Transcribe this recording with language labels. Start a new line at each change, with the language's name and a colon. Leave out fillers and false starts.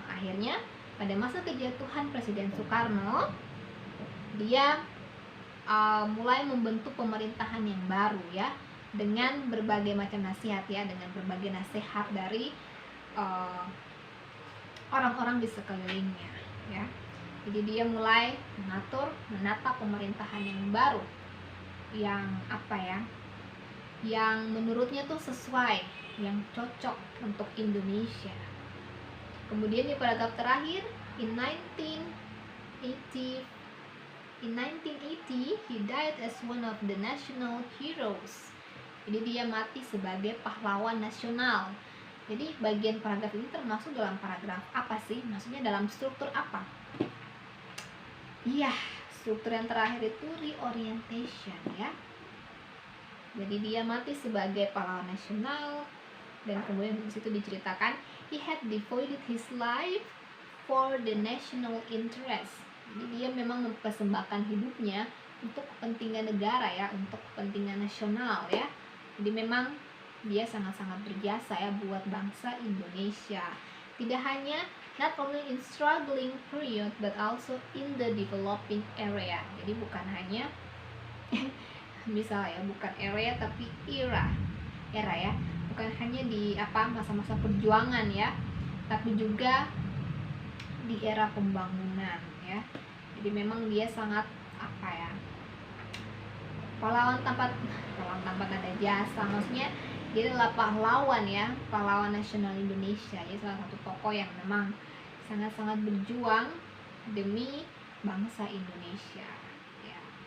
Indonesian: Akhirnya pada masa kejatuhan Presiden Soekarno, dia mulai membentuk pemerintahan yang baru ya, dengan berbagai macam nasihat ya, dengan berbagai nasihat dari orang-orang di sekelilingnya ya. Jadi dia mulai menata pemerintahan yang baru, yang yang menurutnya tuh sesuai, yang cocok untuk Indonesia. Kemudian di paragraf terakhir,
English: in 1980 he died as one of the national heroes.
Indonesian: Jadi dia mati sebagai pahlawan nasional. Jadi bagian paragraf ini termasuk dalam paragraf apa sih? Maksudnya dalam struktur apa? Iya, struktur yang terakhir itu reorientation ya. Jadi dia mati sebagai pahlawan nasional, dan kemudian di situ diceritakan
English: he had devoted his life for the national interest.
Indonesian: Jadi dia memang mempersembahkan hidupnya untuk kepentingan negara ya, untuk kepentingan nasional ya. Jadi memang dia sangat-sangat berjasa ya buat bangsa Indonesia. Tidak hanya
English: not only in struggling period but also in the developing area.
Indonesian: Jadi bukan hanya misalnya bukan area tapi era ya, bukan hanya di masa-masa perjuangan ya, tapi juga di era pembangunan ya. Jadi memang dia sangat pahlawan tanpa ada jasa, maksudnya dia adalah pahlawan ya, pahlawan nasional Indonesia ya, salah satu tokoh yang memang sangat-sangat berjuang demi bangsa Indonesia ya.